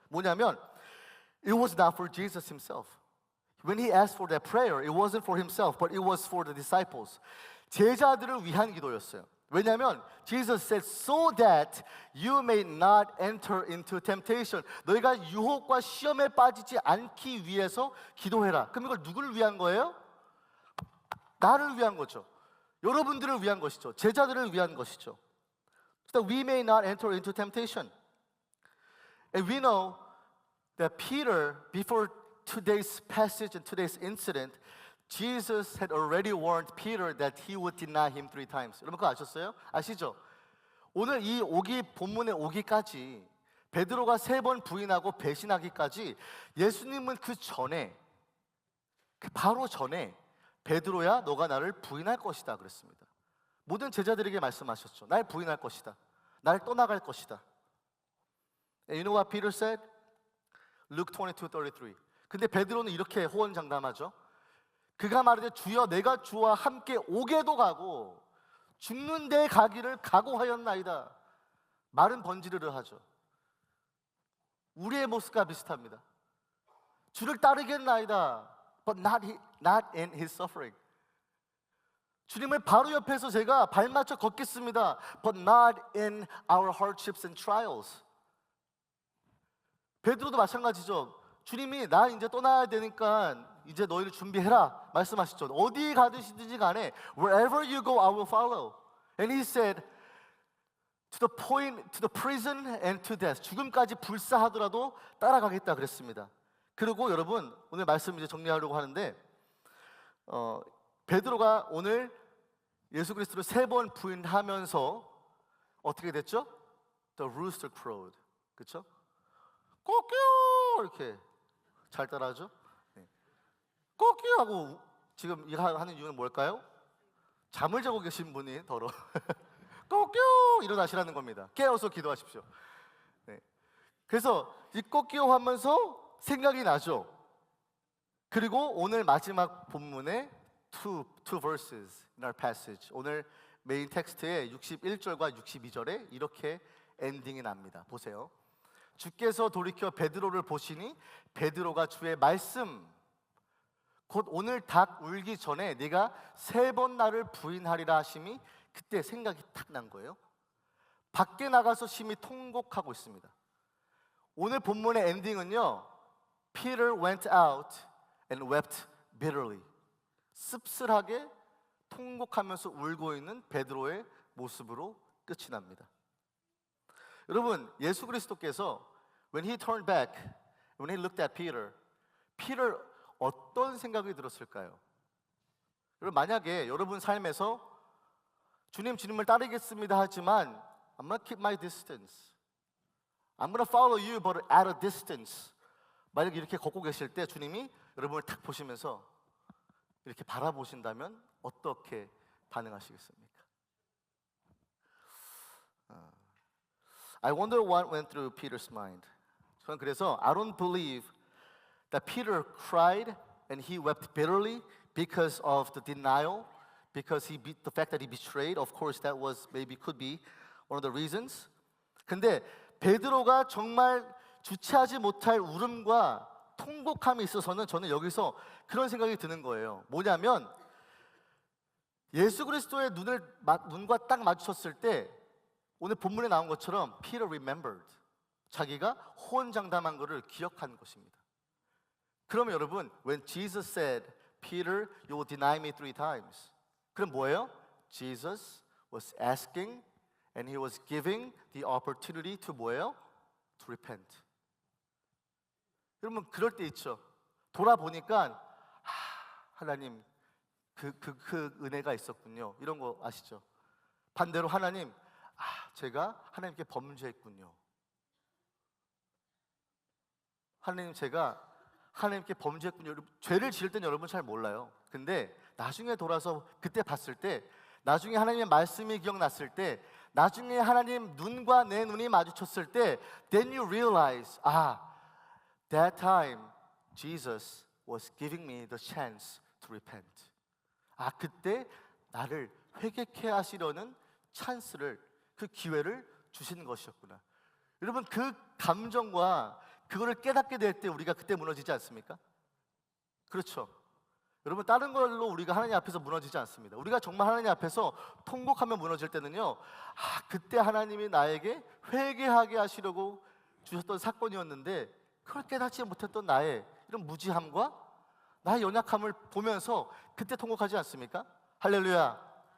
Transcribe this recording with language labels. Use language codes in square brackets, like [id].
[ko] 뭐냐면 [en] it was not for Jesus himself. When he asked for that prayer, it wasn't for himself, but it was for the disciples. [ko] 제자들을 위한 기도였어요. 왜냐하면 [en] Jesus said, so that you may not enter into temptation. [ko] 너희가 유혹과 시험에 빠지지 않기 위해서 기도해라. 그럼 이걸 누구를 위한 거예요? 나를 위한 거죠. 여러분들을 위한 것이죠. 제자들을 위한 것이죠. [en] So that we may not enter into temptation. And we know that Peter, before today's passage and today's incident, Jesus had already warned Peter that he would deny him 3 times. [ko] 여러분 그거 아셨어요? 아시죠? 오늘 이 본문에 오기까지 베드로가 3번 부인하고 배신하기까지 예수님은 그 전에 바로 전에 베드로야 너가 나를 부인할 것이다 그랬습니다. 모든 제자들에게 말씀하셨죠. 날 부인할 것이다. 날 떠나갈 것이다. [en] And you know what Peter said? Luke 22:33. [ko] 근데 베드로는 이렇게 호언장담하죠. 그가 말하되 주여 내가 주와 함께 오게도 가고 죽는 데 가기를 각오하였나이다. 말은 번지르르 하죠. 우리의 모습과 비슷합니다. 주를 따르겠나이다. [en] But not in his suffering. [ko] 주님을 바로 옆에서 제가 발맞춰 걷겠습니다. [en] But not in our hardships and trials. [ko] 베드로도 마찬가지죠. 주님이 나 이제 떠나야 되니까 이제 너희를 준비해라 말씀하시죠. 어디 가든지 간에 [en] wherever you go I will follow. And he said to the point, to the prison and to death. [ko] 죽음까지 불사하더라도 따라가겠다 그랬습니다. 그리고 여러분 오늘 말씀 이제 정리하려고 하는데 베드로가 오늘 예수 그리스도를 3번 부인하면서 어떻게 됐죠? [en] The rooster crowed. [ko] 그렇죠? 꼬끼요 이렇게 잘 따라하죠? 네. 꼬끼요 하고 지금 이거 하는 이유는 뭘까요? 잠을 자고 계신 분이 더러 꼬끼요 일어나시라는 겁니다. 깨어서 기도하십시오. 네. 그래서 이 꼬끼요 하면서 생각이 나죠. 그리고 오늘 마지막 본문의 [en] two verses in our passage. [ko] 오늘 메인 텍스트의 61절과 62절에 이렇게 엔딩이 납니다. 보세요. 주께서 돌이켜 베드로를 보시니 베드로가 주의 말씀 곧 오늘 닭 울기 전에 네가 3번 나를 부인하리라 하심이 그때 생각이 탁 난 거예요. 밖에 나가서 심히 통곡하고 있습니다. 오늘 본문의 엔딩은요. [en] Peter went out and wept bitterly. [ko] 씁쓸하게 통곡하면서 울고 있는 베드로의 모습으로 끝이 납니다. 여러분, 예수 그리스도께서 [en] when he turned back, when he looked at Peter, Peter [ko] 어떤 생각이 들었을까요? 여러분, 만약에 여러분 삶에서 주님을 따르겠습니다 하지만 [en] I'm gonna keep my distance. I'm gonna follow you but at a distance. [ko] 만약에 이렇게 걷고 계실 때 주님이 여러분을 탁 보시면서 이렇게 바라보신다면 어떻게 반응하시겠습니까? [en] I wonder what went through Peter's mind. [ko] 저는 그래서 [en] I don't believe that Peter cried and he wept bitterly because of the denial, because the fact that he betrayed. Of course, that was maybe could be one of the reasons. [ko] 근데 베드로가 정말 주체하지 못할 울음과 통곡함이 있어서는 저는 여기서 그런 생각이 드는 거예요. 뭐냐면 예수 그리스도의 눈과 딱 마주쳤을 때 오늘 본문에 나온 것처럼 [en] Peter remembered. [ko] 자기가 호언장담한 것을 기억한 것입니다. 그러면 여러분, [en] when Jesus said, Peter, you will deny me 3 times. [ko] 그럼 뭐예요? [en] Jesus was asking and he was giving the opportunity to [ko] 뭐예요? [en] To repent. [ko] 여러분, 그럴 때 있죠. 돌아보니까 하나님 그 은혜가 있었군요. 이런 거 아시죠? 반대로 하나님, 제가 하나님께 범죄했군요. 하나님, 제가 하나님께 범죄했군요. 죄를 지을 땐 여러분 잘 몰라요. 근데 나중에 돌아서 그때 봤을 때, 나중에 하나님의 말씀이 기억났을 때 나중에 하나님 눈과 내 눈이 마주쳤을 때 [en] then you realize that time Jesus was giving me the chance to repent. [ko] 그때 나를 회개케 하시려는 찬스를, 그 기회를 주신 것이었구나. 여러분, 그 감정과 그거를 깨닫게 될 때 우리가 그때 무너지지 않습니까? 그렇죠. 여러분, 다른 걸로 우리가 하나님 앞에서 무너지지 않습니다. 우리가 정말 하나님 앞에서 통곡하며 무너질 때는요, 그때 하나님이 나에게 회개하게 하시려고 주셨던 사건이었는데 그걸 깨닫지 못했던 나의 이런 무지함과 나의 연약함을 보면서 그때 통곡하지 않습니까? 할렐루야.